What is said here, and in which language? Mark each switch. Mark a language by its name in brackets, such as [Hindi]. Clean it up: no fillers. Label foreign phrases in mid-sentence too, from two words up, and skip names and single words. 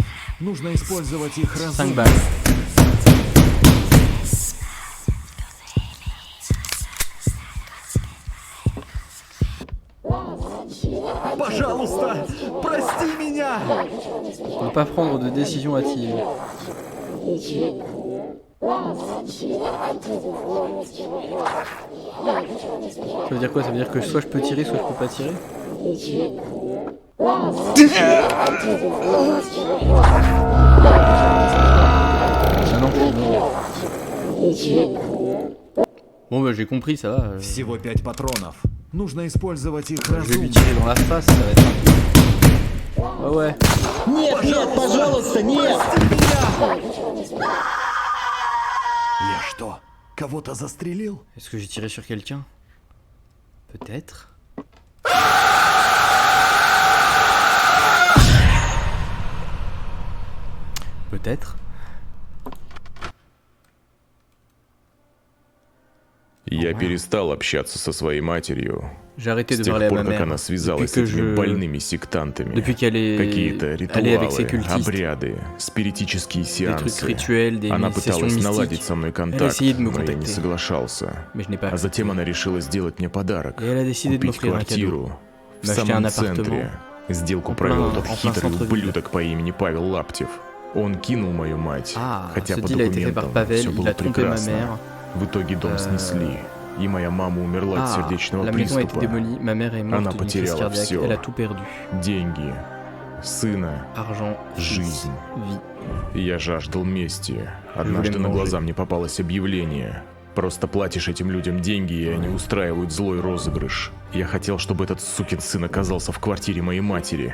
[Russian] Нужно использовать их [French] 5 [Russian] разумно. [French] balles. [Russian] Пожалуйста, прости меня! [French] Ne pas prendre de décision hâtive. Ça veut dire quoi? Ça veut dire que soit je peux tirer, soit je peux pas tirer? Ah non. Bon bah j'ai compris, ça va. [Russian] Всего 5 патронов. Нужно использовать их [French] Je vais lui [Russian] разумно. [French] tirer dans la face, ça va être un peu... Ouais ouais. [Russian] Нет, нет, пожалуйста, нет! Я что, кого-то застрелил? [French] Est-ce que j'ai tiré sur quelqu'un? Peut-être. Peut-être. [Russian] Я перестал общаться со своей матерью [French] J'ai arrêté [Russian] с [French] de [Russian] тех [French] parler à ma [Russian] пор, как [French] mère [Russian] она связалась с [French] depuis que [Russian] этими [French] je... [Russian] больными сектантами. [French] Depuis qu'elle est [Russian] Какие-то [French] allée avec ses [Russian] ритуалы, [French] cultistes. [Russian] обряды, спиритические [French] Des trucs [Russian] сеансы. [French] rituels, des [Russian] Она [French] sessions [Russian] пыталась наладить [French] mystiques. [Russian] со мной [French] Elle a [Russian] контакт, [French] essayé de me [Russian] но я не [French] contacter. [Russian] соглашался. [French] Mais je n'ai pas [Russian] А затем [French] accepté. [Russian] она решила сделать мне подарок. [French] Et elle a décidé de [Russian] Купить [French] m'offrir un cadeau. [Russian] квартиру в [French] M'acheter [Russian] самом [French] un appartement. [Russian] центре. Сделку [French] En [Russian] провел [French] plein- [Russian] тот [French] en plein [Russian] хитрый [French] centre-ville. [Russian] ублюдок по имени Павел Лаптев. Он кинул мою мать, [French] Ah, [Russian] хотя [French] ce [Russian] по [French] deal a été fait par [Russian] документам [French] Pavel, [Russian] все [French] il [Russian] было [French] a trompé ma [Russian] прекрасно. [French] mère. [Russian] В итоге дом снесли. И моя мама умерла от сердечного [French] la maison a été [Russian] приступа. [French] démolie, ma mère est morte [Russian] Она [French] d'une crise [Russian] потеряла [French] cardiaque, [Russian] всё. [French] elle a tout perdu. [Russian] Деньги, сына, [French] Argent, fils, [Russian] жизнь. [French] vie. [Russian] И я жаждал мести. Однажды на глаза мне попалось объявление. Просто платишь этим людям деньги, и они устраивают злой розыгрыш. Я хотел, чтобы этот сукин сын оказался в квартире моей матери.